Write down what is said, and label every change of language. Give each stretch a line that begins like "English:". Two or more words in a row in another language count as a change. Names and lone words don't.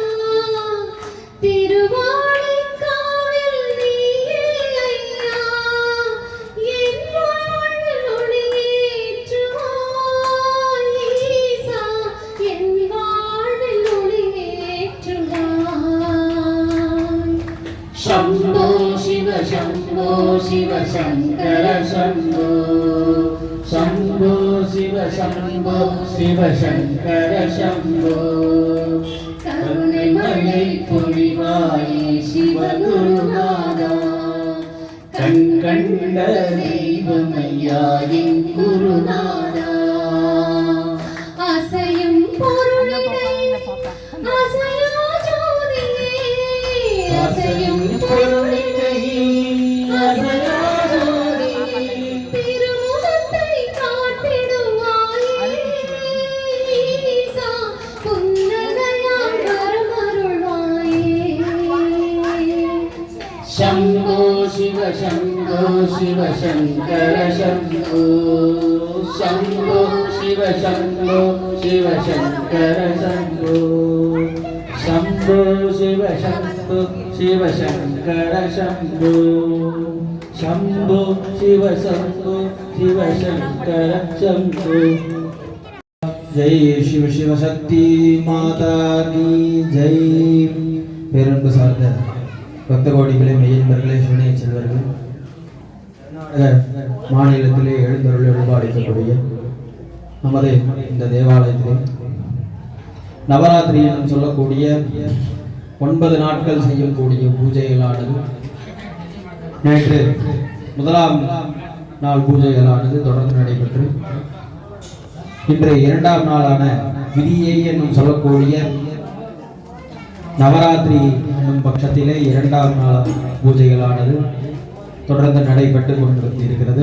Tamil: திருவானைக்காவல் நீயே ஐயா என் வாழ்வில் ஒளியேற்றுவாய் ஈசா என் வாழ்வில் ஒளியேற்றுவாய்
Sanskrit: शंभो शिव शंकर शंभो शंभो शिव शंकर शंभो
Tamil: करुणை மழை பொழிவாயே சிவகுருநாதா கண் கண்ட தெய்வமையா என் குருநாதா அசையும் பொருளிடை அசையா ஜோதியே அசையும் பொருளிடை அசையா ஜோதியே திருமுகத்தை காட்டிடுவாயே ஈசா புன்னகையால் வரமருள்வாயே
Sanskrit: शंभो शिव शंकर शंभो शंभो शिव शंकर शंभो शंभो शिव शंकर शंभो शंभो शिव
Hindi: शंकर शंभो जय शिव शिव शक्ति माता की जय
Tamil: பேரன்பு சார்ந்த பக்த கோடிகளே மெய்யன்பர்களே சிவனைய செல்வர்கள் மாநிலத்திலே எழுந்தருள் வழிபாடிக்கக்கூடிய நமது இந்த தேவாலயத்திலே நவராத்திரி என்று சொல்லக்கூடிய 9 நாட்கள் செய்யக்கூடிய பூஜைகளானது நேற்று முதலாம் நாள் பூஜைகளானது தொடர்ந்து நடைபெற்று இன்று 2ஆம் நாளான விதியை என்னும் சொல்லக்கூடிய நவராத்திரி என்னும் பட்சத்திலே 2ஆம் நாள் பூஜைகளானது தொடர்ந்து நடைபெற்று கொண்டிருக்கிறது.